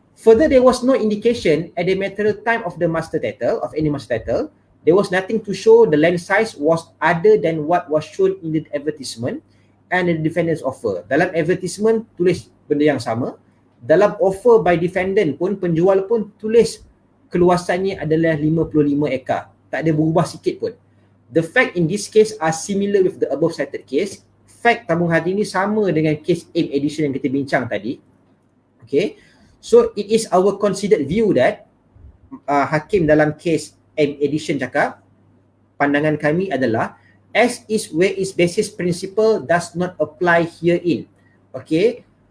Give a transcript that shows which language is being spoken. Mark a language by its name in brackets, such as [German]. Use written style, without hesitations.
[English] Further, there was no indication at the material time of the master title, of any master title, there was nothing to show the land size was other than what was shown in the advertisement and the defendant's offer. [Malay] Dalam advertisement tulis benda yang sama. Dalam [English] offer by defendant [Malay] pun, penjual pun tulis keluasannya adalah 55 ekar. Tak ada berubah sikit pun. [English] The fact in this case are similar with the above cited case. [Malay] Fact Tabung Haji ni sama dengan kes M Edition yang kita bincang tadi. Okay. [English] So it is our considered view that [Malay] hakim dalam kes M Edition cakap, pandangan kami adalah [English] as is where is basis principle does not apply herein. Okay.